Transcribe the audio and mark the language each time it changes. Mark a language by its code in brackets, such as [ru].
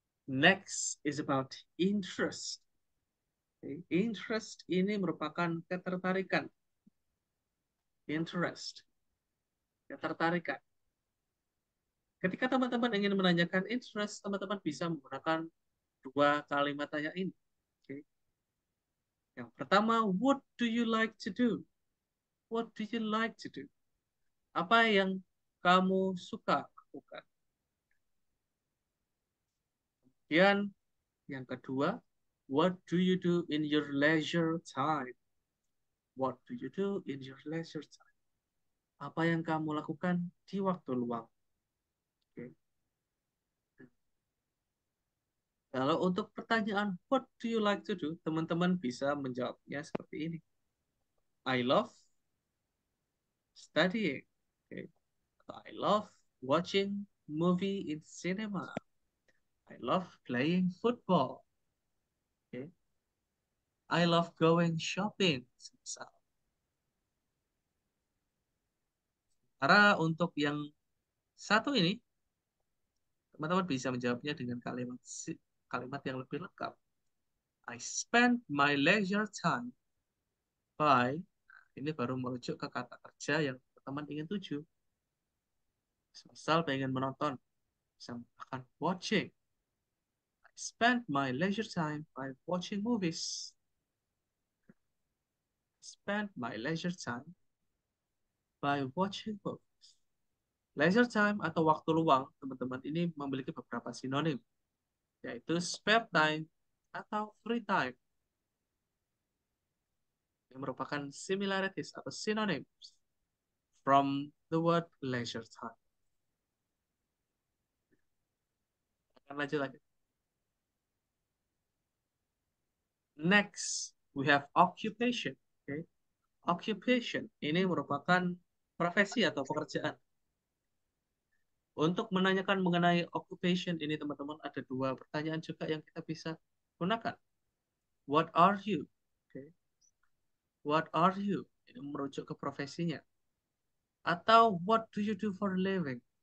[en] Next is about interest. Okay. [id] Interest ini merupakan ketertarikan. Interest, ketertarikan. Ketika teman-teman ingin menanyakan interest, teman-teman bisa menggunakan dua kalimat tanya ini. [en] Okay. [id] Yang pertama, [en] what do you like to do? What do you like to do? [id] Apa yang kamu suka lakukan? Kemudian yang kedua, [en] what do you do in your leisure time? What do you do in your leisure time? [id] Apa yang kamu lakukan di waktu luang? Okay. Kalau untuk pertanyaan [en] what do you like to do, [id] teman-teman bisa menjawabnya seperti ini. [en] I love studying. Okay. I love watching movie in cinema. I love playing football. Okay. I love going shopping. [id] Karena untuk yang satu ini, teman-teman bisa menjawabnya dengan kalimat yang lebih lengkap. [en] I spend my leisure time [id] by, ini baru merujuk ke kata kerja yang teman ingin tuju. Misal pengen menonton, bisa menggunakan watching. [en] I spend my leisure time by watching movies. Spend my leisure time by watching movies. [id] Leisure time atau waktu luang, teman-teman, ini memiliki beberapa sinonim, yaitu [en] spare time [id] atau [en] free time, [id] yang merupakan [en] similarities [id] atau [en] synonyms from the word leisure time. [id] Akan lanjut lagi. [en] Next, we have occupation. [id] Okay. Occupation ini merupakan profesi atau pekerjaan. Untuk menanyakan mengenai occupation ini, teman-teman, ada dua pertanyaan juga yang kita bisa gunakan. [en] What are you? Okay. What are you? [id] Ini merujuk ke profesinya. Atau [en] what do you do for a living?